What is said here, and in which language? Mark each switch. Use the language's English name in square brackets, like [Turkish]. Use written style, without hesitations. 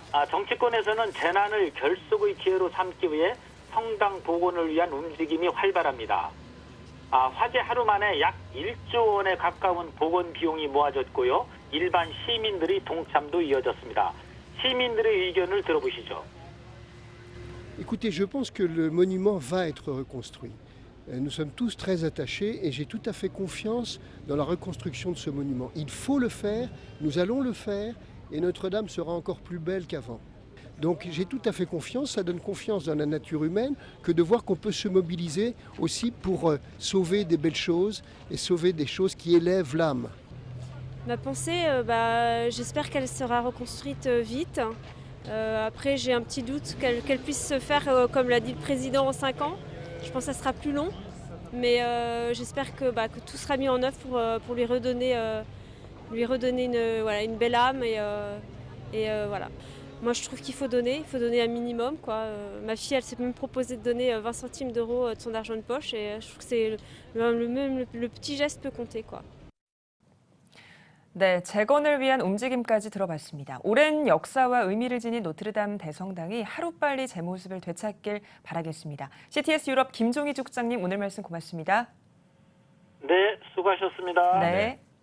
[Korean] 정치권에서는 재난을 결속의 기회로 삼기 위해 성당 복원을 위한 움직임이 활발합니다. 화재 하루 만에 약 1조 원에 가까운 복원 비용이 모아졌고요. 일반 시민들의 동참도 이어졌습니다. 시민들의 의견을 들어보시죠. [French] Écoutez, je pense que le monument va être reconstruit. Nous sommes tous très attachés et j'ai tout à fait confiance dans la reconstruction de ce monument. Il faut le faire, nous allons le faire et Notre-Dame sera encore plus belle qu'avant. Donc j'ai tout à fait confiance, ça donne confiance dans la nature humaine que de voir qu'on peut se mobiliser aussi pour sauver des belles choses et sauver des choses qui élèvent l'âme. Ma pensée, j'espère qu'elle sera reconstruite vite. Après, j'ai un petit doute qu'elle puisse se faire, comme l'a dit le président, en 5 ans. Je pense que ça sera plus long, mais j'espère que tout sera mis en œuvre pour lui redonner une belle âme et voilà. Moi, je trouve qu'il faut donner un minimum, quoi. Ma fille, elle s'est même proposé de donner 20 centimes d'euros de son argent de poche et je trouve que c'est le petit geste peut compter, quoi. [Korean] 네, 재건을 위한 움직임까지 들어봤습니다. 오랜 역사와 의미를 지닌 노트르담 대성당이 하루빨리 제 모습을 되찾길 바라겠습니다. CTS 유럽 김종희 국장님 오늘 말씀 고맙습니다. 네, 수고하셨습니다. 네.